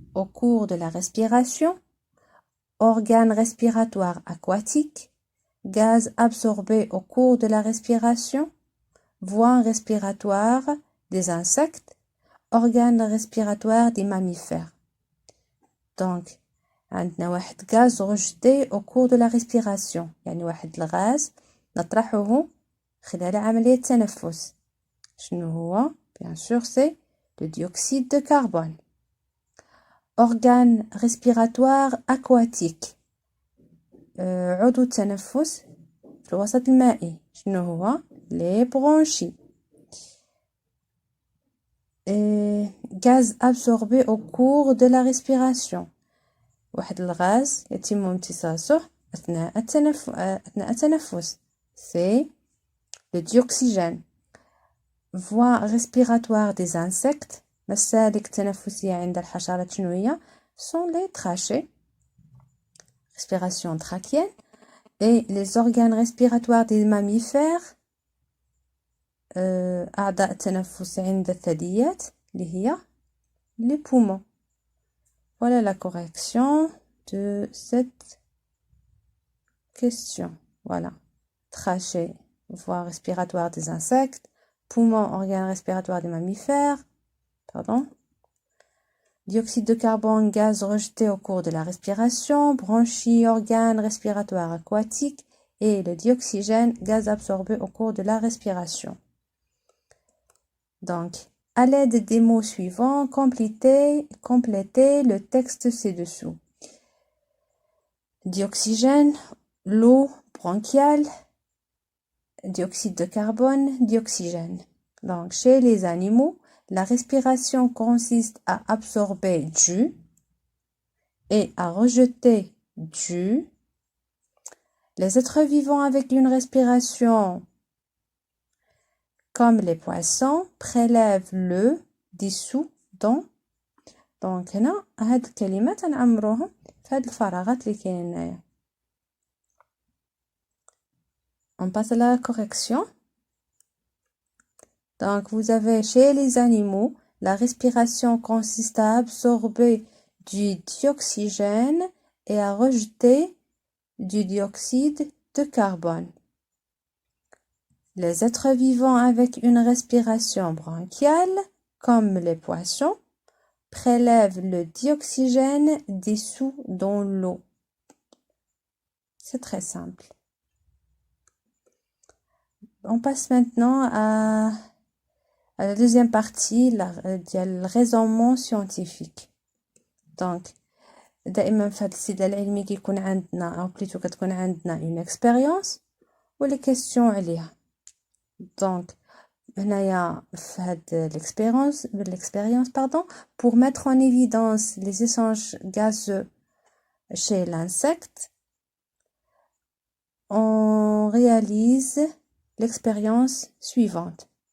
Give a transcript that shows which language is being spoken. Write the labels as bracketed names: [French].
[French] au cours de la respiration, organes respiratoires aquatiques, gaz absorbé au cours de la respiration, voies respiratoires des insectes, organes respiratoires des mammifères. [Arabic] Donc, عندنا واحد [French] gaz rejeté au cours de la respiration، [Arabic] يعني واحد الغاز نطرحه خلال عملية التنفس. شنو هو؟ [French] Bien sûr, c'est le dioxyde de carbone. Organes respiratoires aquatiques. [Arabic] عضو التنفس في الوسط المائي. شنو هو؟ [French] Les bronchies. Gaz absorbé au cours de la respiration. [Arabic] واحد الغاز يتم امتصاصه أثناء التنفس. [French] C'est le dioxygène. Voies respiratoires des insectes. [Arabic] مسالك تنفسية عند الحشرات شنو هي؟ [French] sont les trachées. Respiration trachéenne. Et les organes respiratoires des mammifères. [Arabic] أعضاء التنفس عند الثدييات اللي هي [French] les poumons. Voilà la correction de cette question. Voilà. Trachée, voie respiratoire des insectes. Poumons, organes respiratoires des mammifères. Pardon. Dioxyde de carbone, gaz rejeté au cours de la respiration. Bronchies, organes respiratoires aquatiques. Et le dioxygène, gaz absorbé au cours de la respiration. Donc, à l'aide des mots suivants, complétez le texte ci-dessous. Dioxygène, l'eau bronchiale, dioxyde de carbone, dioxygène. Donc, chez les animaux, la respiration consiste à absorber du et à rejeter du. Les êtres vivants avec une respiration comme les poissons prélèvent le dissous dans. [Arabic] Donc هنا هاد الكلمات نعمروهم في هاد الفراغات اللي كاينين هنايا. [French] On passe à la correction. Donc vous avez chez les animaux, la respiration consiste à absorber du dioxygène et à rejeter du dioxyde de carbone. Les êtres vivants avec une respiration bronchiale, comme les poissons, prélèvent le dioxygène dissous dans l'eau. C'est très simple. On passe maintenant à la deuxième partie, le raisonnement scientifique. [Arabic] Donc, دائما في هذا السيد العلمي كيكون عندنا أو بليتو كتكون عندنا [French] une expérience [Arabic] و [French] les questions [Arabic] عليها. [French] Donc, [Arabic] هنايا في هاد [French] l'expérience, pour mettre en évidence les échanges gazeux chez l'insecte, on réalise l'expérience suivante.